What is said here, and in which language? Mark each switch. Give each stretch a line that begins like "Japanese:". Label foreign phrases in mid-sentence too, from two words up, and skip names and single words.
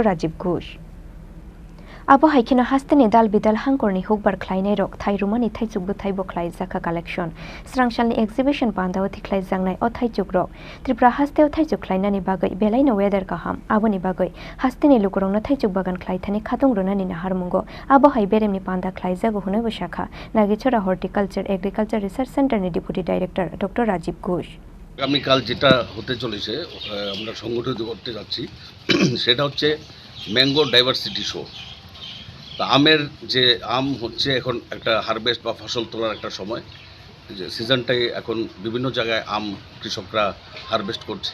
Kok Borok: Rajiv Ghosh Abo haikina hasteni dal bidal hangkorni hukbar khlainai rok thai rumani thaichuk bu thaibo khlaijaka collection Srangsalni exhibition pandawathi khlaijaknai o thaichuk rok Tripura hasteo thaichuk khlainani bagai belaino weather kaham aboni bagai hasteni lukurongna thaichuk bagan khlaithani khatung runani na harmungo abo hai beremni panda khlaijago hunai shakha Nagichra Horticulture Agriculture Research Center ni
English: Deputy Director
Kok Borok: Dr. Rajiv Ghosh
Bangla: আগামীকাল যেটা হতে চলেছে আমরা সংগঠিত করতে যাচ্ছি সেটা হচ্ছে
English: mango diversity show.
Bangla: আমের যে আম হচ্ছে এখন একটা হারভেস্ট বা ফসল তোলার একটা সময়, যে সিজনটাই এখন বিভিন্ন জায়গায় আম কৃষকরা হারভেস্ট করছে।